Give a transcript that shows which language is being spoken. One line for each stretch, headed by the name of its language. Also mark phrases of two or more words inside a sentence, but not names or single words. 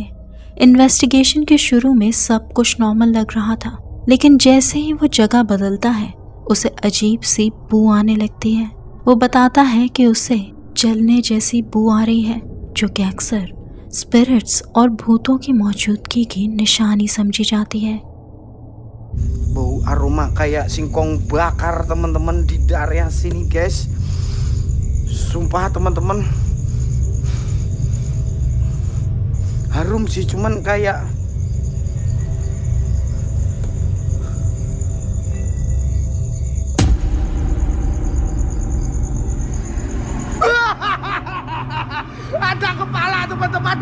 Hindi: इन्वेस्टिगेशन के शुरू में सब कुछ नॉर्मल लग रहा था, लेकिन जैसे ही वो जगह बदलता है उसे अजीब सी बू आने लगती है। वो बताता है कि उसे जलने जैसी बू आ रही है जो कि अक्सर स्पिरिट्स और भूतों की मौजूदगी की निशानी समझी जाती है।
Indonesian: Bau aroma kayak singkong bakar teman-teman di area sini guys. Sumpah teman-teman. Harum sih cuman kayak ada kepala teman-teman.